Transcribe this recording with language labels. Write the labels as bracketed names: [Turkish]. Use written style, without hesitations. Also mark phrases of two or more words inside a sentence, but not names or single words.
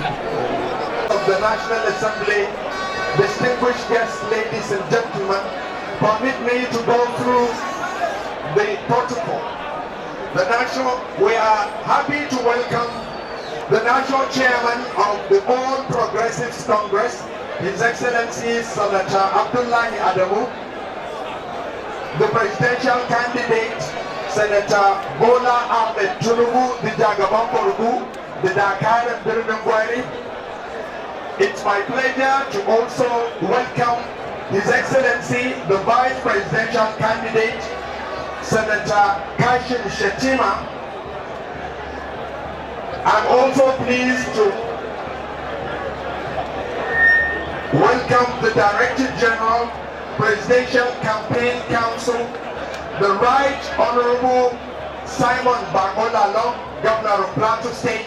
[English] Of the National Assembly, distinguished guests, ladies and gentlemen, permit me to go through the protocol. We are happy to welcome the National Chairman of the All Progressives Congress, His Excellency Senator Abdullahi Adamu, the presidential candidate, Senator Bola Ahmed Tinubu, the Jagaban the Dakar and Birnin. It's my pleasure to also welcome His Excellency, the Vice Presidential candidate, Senator Kashim Shettima. I'm also pleased to welcome the Director General, Presidential Campaign Council, the Right Honorable Simon Bagolalo, Governor of Plateau State.